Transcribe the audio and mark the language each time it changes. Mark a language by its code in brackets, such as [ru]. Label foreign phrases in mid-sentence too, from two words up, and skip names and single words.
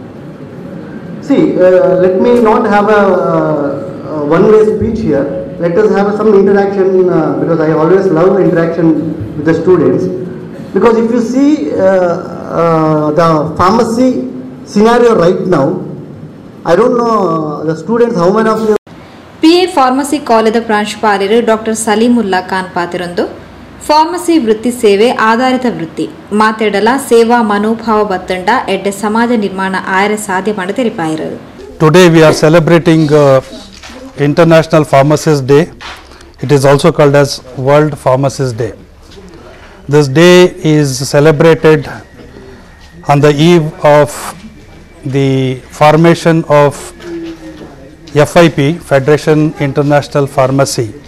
[en] See, let me not have a one-way speech here. Let us have some interaction, because I always love interaction with the students. Because if you see the pharmacy scenario right now, I don't know the students, how many of you. [tcy] PA ಫಾರ್ಮಸಿ ಕಾಲೇಜದ ಪ್ರಾಂಶುಪಾಲರು ಡಾಕ್ಟರ್ ಸಲೀಮುಲ್ಲಾ ಖಾನ್ ಪಾತಿರೊಂದು ಫಾರ್ಮಸಿ ವೃತ್ತಿ ಸೇವೆ ಆಧಾರಿತ ವೃತ್ತಿ ಮಾತೆಡಲ ಸೇವಾ ಮನೋಭಾವ ಬತ್ತಂಡ ಎಡ್ಡೆ ಸಮಾಜ ನಿರ್ಮಾಣ ಆಯರೆ ಸಾಧ್ಯ ಮಾಡಿ ತೆರಿಪಾಯಿರು. [en] Today we are celebrating International Pharmacist Day. It is also called as World Pharmacist Day. This day is celebrated on the eve of the formation of FIP, Federation International Pharmacy.